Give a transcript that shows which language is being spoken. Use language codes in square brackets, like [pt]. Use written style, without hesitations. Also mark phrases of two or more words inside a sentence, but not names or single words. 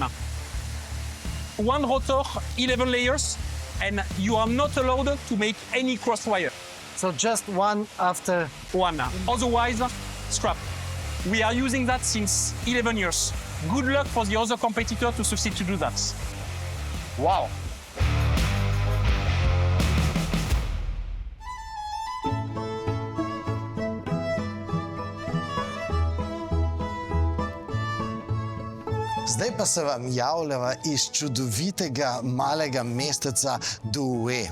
[en] One rotor, 11 layers. And you are not allowed to make any cross wire. So just one after one. Otherwise, scrap. We are using that since 11 years. Good luck for the other competitor to succeed to do that. Wow! [sl] Zdaj pa se vam javljava iz čudovitega malega mesteca Douai.